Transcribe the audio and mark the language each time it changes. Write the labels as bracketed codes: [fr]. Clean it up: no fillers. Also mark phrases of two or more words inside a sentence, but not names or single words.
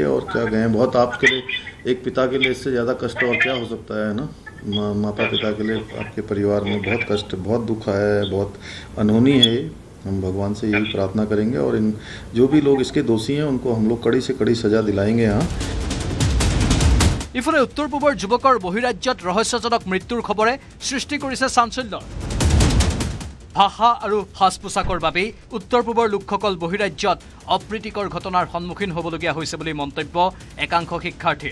[hi] और क्या कहें, बहुत आपके लिए, एक पिता के लिए इससे ज़्यादा कष्ट और क्या हो सकता है ना। माता पिता के लिए आपके परिवार में बहुत कष्ट, बहुत दुख है, बहुत अनहोनी है। हम भगवान से यही प्रार्थना करेंगे और इन जो भी लोग इसके दोषी हैं उनको हम लोग कड़ी से कड़ी सजा दिलाएंगे यहाँ। [as] ইফালে উত্তৰ পূবৰ যুৱকৰ বহিৰাজ্যত ৰহস্যজনক মৃত্যুৰ খবৰে সৃষ্টি কৰিছে চাঞ্চল্যৰ। ভাষা আৰু সাজ পোছাকৰ বাবেই উত্তৰ পূবৰ লোকসকল বহিৰাজ্যত অপ্ৰীতিকৰ ঘটনাৰ সন্মুখীন হ'বলগীয়া হৈছে বুলি মন্তব্য একাংশ শিক্ষাৰ্থীৰ।